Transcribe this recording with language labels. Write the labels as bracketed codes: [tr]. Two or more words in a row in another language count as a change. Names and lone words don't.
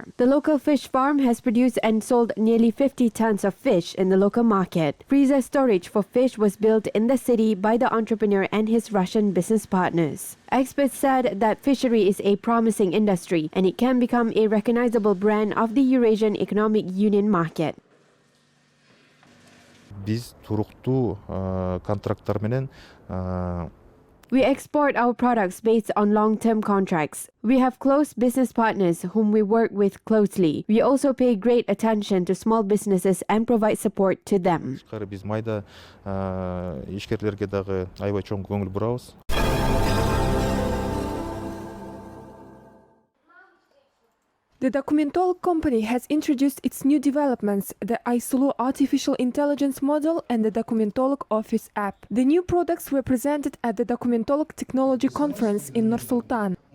[en] The local fish farm has produced and sold nearly 50 tons of fish in the local market. Freezer storage for fish was built in the city by the entrepreneur and his Russian business partners. Experts said that fishery is a promising industry and it can become a recognizable brand of the Eurasian Economic Union market. [ky] Biz туруктуу контракттар менен [en] We export our products based on long-term contracts. We have close business partners whom we work with closely. We also pay great attention to small businesses and provide support to them. [ky] Биз майда ишкерлерге дагы аябай чоң көңүл бурабыз. [en] The Documentolog company has introduced its new developments, the iSulu artificial intelligence model and the Documentolog Office app. The new products were presented at the Documentolog Technology Conference in Nur-Sultan.